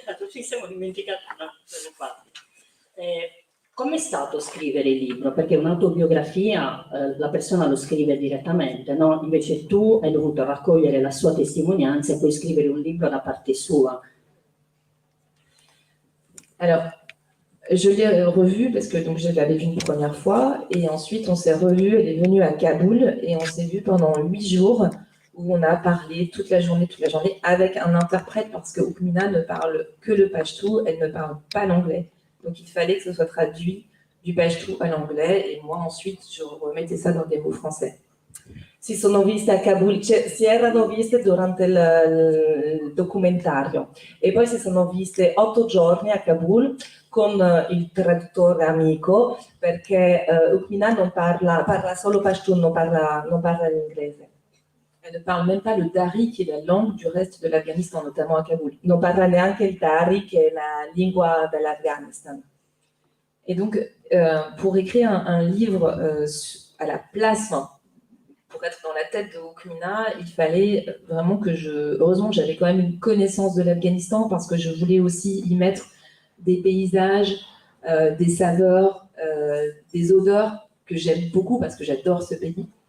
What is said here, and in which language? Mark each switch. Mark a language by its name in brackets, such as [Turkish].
[Italian] Ci siamo dimenticati una delle parti. Com'è stato scrivere il libro? Perché un'autobiografia la persona lo scrive direttamente, no? Invece tu hai dovuto raccogliere la sua testimonianza e poi scrivere un libro da parte sua. [French] Alors, je l'ai revue parce que donc, je l'avais vue une première fois et ensuite on s'est revus. Elle est venue à Kaboul et on s'est vu pendant 8 jours où on a parlé toute la journée avec un interprète parce que Oukmina ne parle que le pashto, elle ne parle pas l'anglais. Donc il fallait que ce soit traduit du pashto à l'anglais et moi ensuite je remettais ça dans des mots français. [Italian] Si sono viste a Kabul, si erano viste durante il documentario e poi si sono viste 8 giorni a Kabul con il traduttore amico perché Oukmina non parla solo Pashtun, non parla l'inglese. [French] Elle ne parle même pas le dari, qui est la langue du reste de l'Afghanistan, notamment à Kaboul. [Italian] Non parla neanche il dari, che è la lingua dell'Afghanistan. [French] Et donc, pour écrire un livre à la place, pour être dans la tête de Oukmina, il fallait vraiment heureusement, j'avais quand même une connaissance de l'Afghanistan parce que je voulais aussi y mettre des paysages, des saveurs, des odeurs que j'aime beaucoup parce que j'adore ce pays.